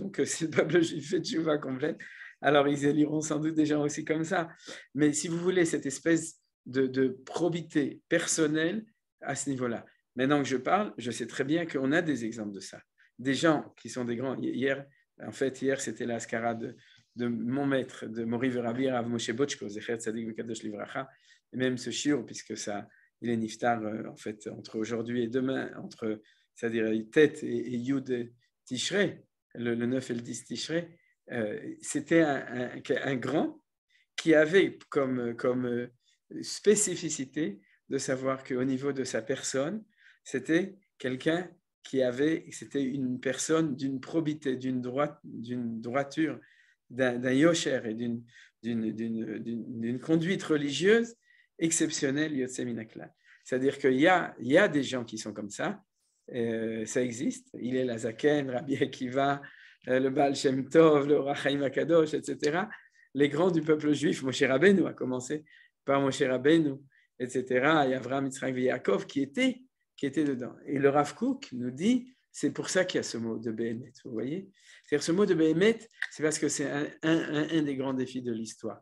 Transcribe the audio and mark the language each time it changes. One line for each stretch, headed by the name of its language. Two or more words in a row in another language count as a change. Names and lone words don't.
French: Donc, si le peuple juif fait tchouva complète, alors ils éliront sans doute des gens aussi comme ça. Mais si vous voulez, cette espèce de probité personnelle à ce niveau-là. Maintenant que je parle, je sais très bien qu'on a des exemples de ça. Des gens qui sont des grands. Hier, c'était la skara de mon maître, de Mori Verabir, Rav Moshe Botchko,
Hebrew: זכר צדיק וקדוש לברכה,
French: et même ce shiur, puisque ça, il est niftar, en fait, entre aujourd'hui et demain, c'est-à-dire Tet et Yud Tishrei, le 9 et le 10 Tishrei, c'était un grand qui avait comme spécificité de savoir qu'au niveau de sa personne, c'était quelqu'un c'était une personne d'une probité, d'une droiture, d'un yosher et d'une conduite religieuse exceptionnelle,
Hebrew: יוצא מן הכלל.
French: C'est-à-dire qu'il y a des gens qui sont comme ça, ça existe. Il est la Zaken, Rabbi Akiva, le Baal Shem Tov, le Orach Chaim HaKadosh, etc. Les grands du peuple juif, Moshe Rabbeinu a commencé par Moshe Rabbeinu, etc. Il y a Avraham, Yitzhak et Yaakov qui étaient dedans. Et le Rav Kook nous dit, c'est pour ça qu'il y a ce mot de Béhémet, vous voyez? C'est-à-dire ce mot de Béhémet, c'est parce que c'est un des grands défis de l'histoire.